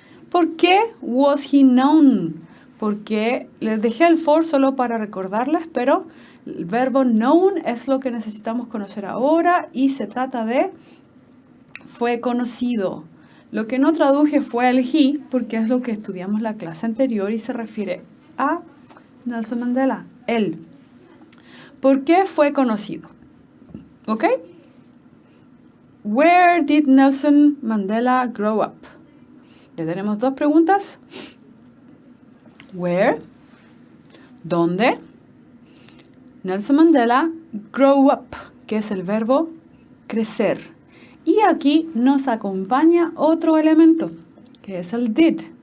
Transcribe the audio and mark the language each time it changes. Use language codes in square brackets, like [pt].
[es] ¿Por qué was he known? Porque les dejé el for solo para recordarles, pero el verbo known es lo que necesitamos conocer ahora y se trata de fue conocido. Lo que no traduje fue el he, porque es lo que estudiamos la clase anterior y se refiere a Nelson Mandela, él. ¿Por qué fue conocido? ¿Ok? [en] Where did Nelson Mandela grow up? [es] Ya tenemos dos preguntas. Where, ¿dónde? Nelson Mandela grow up, que es el verbo crecer. Y aquí nos acompaña otro elemento, que es el did.